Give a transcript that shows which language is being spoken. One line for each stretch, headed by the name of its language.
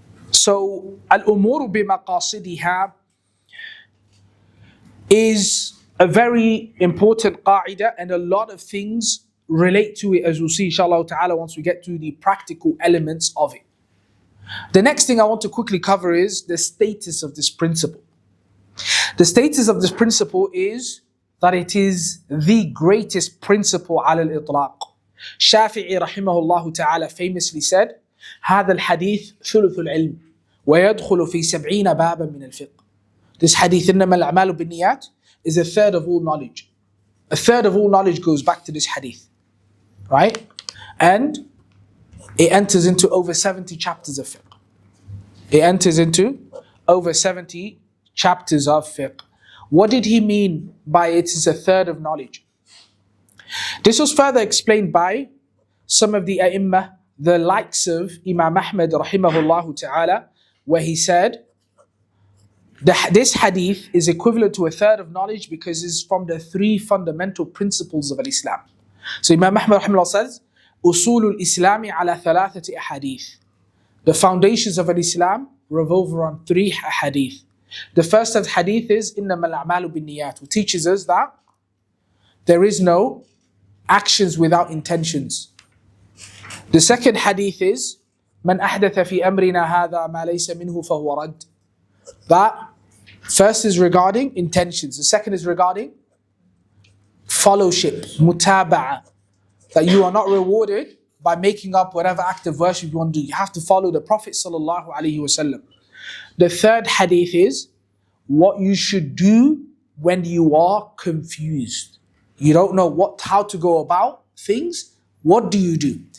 English: So al-umuru bimaqasidiha is a very important qa'idah, and a lot of things relate to it, as we'll see inshallah ta'ala once we get to the practical elements of it. The next thing I want to quickly cover is the status of this principle. The status of this principle is that it is the greatest principle ala al-itlaq. Shafi'i rahimahullah ta'ala famously said,
Arabic: هذا الحديث ثلث العلم ويدخل في 70 بابا من الفقه.
English: This hadith,
Arabic: إنما الأعمال بالنيات,
English: is a third of all knowledge. A third of all knowledge goes back to this hadith. Right? And it enters into over 70 chapters of fiqh. It enters into over 70 chapters of fiqh. What did he mean by it is a third of knowledge? This was further explained by some of the ai''mmah, the likes of Imam Ahmad rahimahullah ta'ala, where he said, this hadith is equivalent to a third of knowledge because it's from the three fundamental principles of Islam. So Imam Ahmad rahimahullah says,
Arabic: أصول الإسلام على ثلاثة أحاديث.
English: The foundations of Islam revolve around three hadith. The first of hadith is
Arabic: إنما الأعمال بالنيات,
English: which teaches us that there is no actions without intentions. The second hadith is
Arabic: من أحدث في أمرنا هذا ما ليس منه فهو رد.
English: That first is regarding intentions. The second is regarding fellowship, mutaba'a. That you are not rewarded by making up whatever act of worship you want to do. You have to follow the Prophet sallallahu alaihi wasallam. The third hadith is what you should do when you are confused. You don't know how to go about things. What do you do?